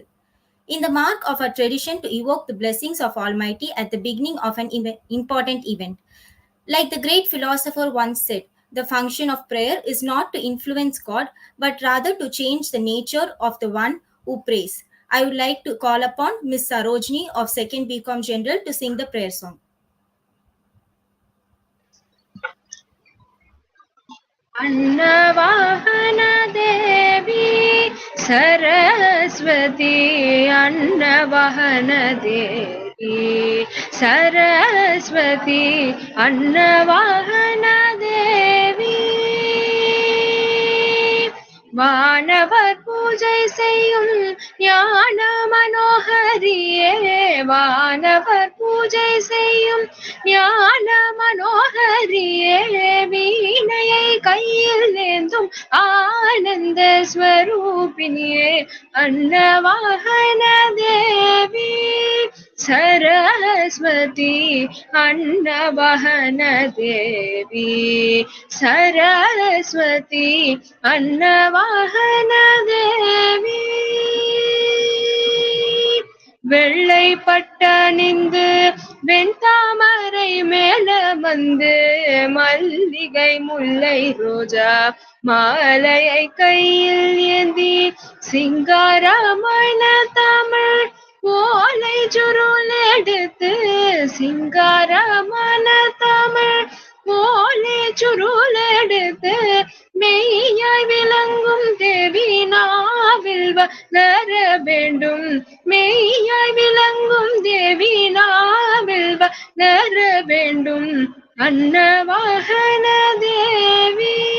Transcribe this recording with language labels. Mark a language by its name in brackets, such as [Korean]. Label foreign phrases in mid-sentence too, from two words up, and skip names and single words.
[English] In the mark of a tradition to evoke the blessings of Almighty at the beginning of an important event. Like the great philosopher once said, the function of prayer is not to influence God, but rather to change the nature of the one who prays. I would like to call upon Miss Sarojini of 2nd BCom General to sing the prayer song. [Tamil] अन्नवाहन देवी सरस्वती अन्नवाहन देवी सरस्वती अन्नवाहन देवी வானவர் பூஜை செய்யும் ஞான மனோகரியே வானவர் பூஜை செய்யும் ஞான மனோகரியே வீணையை கையில் ஏந்தும் ஆனந்த ஸ்வரூபிணியே அன்னவாகன தேவி सरस्वती अन्नवाहन देवी सरस्वती अन्नवाहन देवी வெள்ளை பட்டணிந்து வெண்தாமரை மேல வந்து மல்லிகை முல்லை ரோஜா மாலையை கையில் ஏந்தி சிங்காரமான தமிழ் ஓலை சுருள் எடுத்து சிங்காரமான தமிழ் ஓலை சுருள் எடுத்து மெய்யாய் விளங்கும் தேவி நாவில் வளர வேண்டும் மெய்யாய் விளங்கும் தேவி நாவில் வளர வேண்டும் அன்னவாகன தேவி.